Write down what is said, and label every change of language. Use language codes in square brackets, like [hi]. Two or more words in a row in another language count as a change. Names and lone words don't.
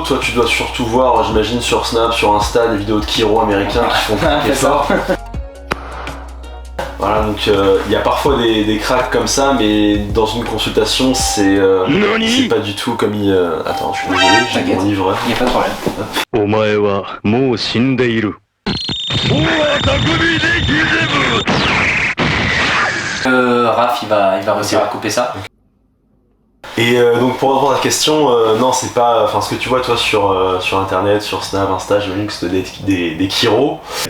[fr] Toi, tu dois surtout voir, j'imagine, sur Snap, sur Insta, des vidéos de chiro américains qui font craquer fort. Voilà, donc il y a parfois des cracks comme ça, mais dans une consultation, c'est pas du tout comme il... Attends, je suis désolé, j'ai mon livre. Il n'y a pas de problème. [ja] お前はもう死んでいる。 [fr] Raph, il va réussir à couper ça. Et donc pour répondre à la question, non c'est pas, enfin ce que tu vois toi sur internet, sur Snap, Insta, j'imagine que c'est des chiros.